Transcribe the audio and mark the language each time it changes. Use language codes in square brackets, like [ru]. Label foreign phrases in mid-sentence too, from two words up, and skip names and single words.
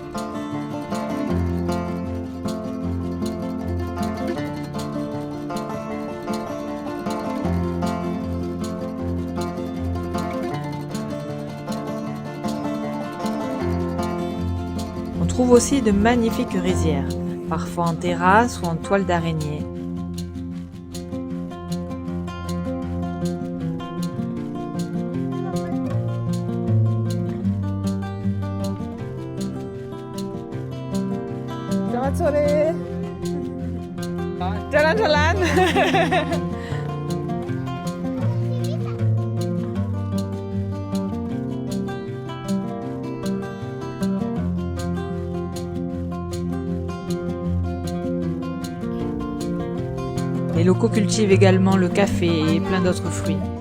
[fr] On trouve aussi de magnifiques rizières, parfois en terrasse ou en toile d'araignée. [id] Selamat sore. Jalan-jalan. [fr] Les locaux cultivent également le café et plein d'autres fruits.